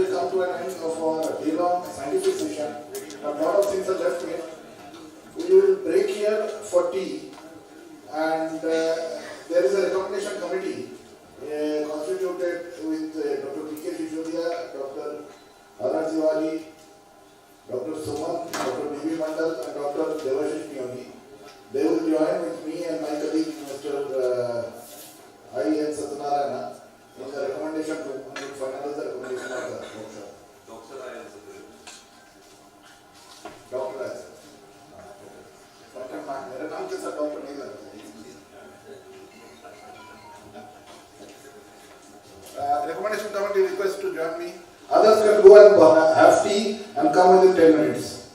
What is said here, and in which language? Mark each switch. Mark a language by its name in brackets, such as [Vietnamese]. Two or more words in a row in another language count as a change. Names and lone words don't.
[English] to an end of our day-long scientific session. A lot of things are left here. We will break here for tea, and there is a recommendation committee constituted with Dr. P.K. Shishodia, Dr. Arar Tiwari, Dr. Suman, Dr. B.B. Mandal, and Dr. Devashish Piyoni. They will join with me and my colleague, Mr. I.N. Satyanarayana, in the recommendation to finalize the recommendation of the workshop. Dr. I.N. Dr. I.N. [Hindi] मेरा नाम कैसा डॉक्टर नहीं लगता [English] recommendation committee request to join me. Others can go and have tea and come within 10 minutes.